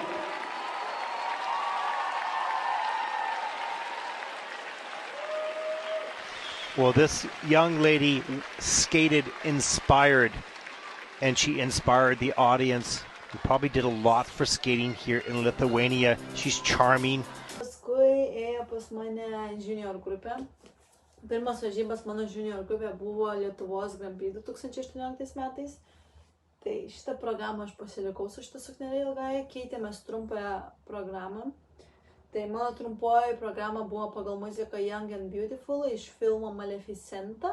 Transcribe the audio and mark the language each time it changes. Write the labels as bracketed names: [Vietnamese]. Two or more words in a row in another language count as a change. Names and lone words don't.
[English] Well, this young lady skated inspired, and she inspired the audience. We probably did a lot for skating here in Lithuania. She's charming. [Lithuanian] Paskui ėjo pas mane junior grupė. Pirmas varžybas mano junior grupė buvo Lietuvos Grand Prix 2018 metais. Tai šitą programą aš pasilikau su šitą suknelę ilgai, keitėmės trumpąją programą. Tai mano trumpoji programa buvo pagal muziką Young and Beautiful iš filmo Maleficenta.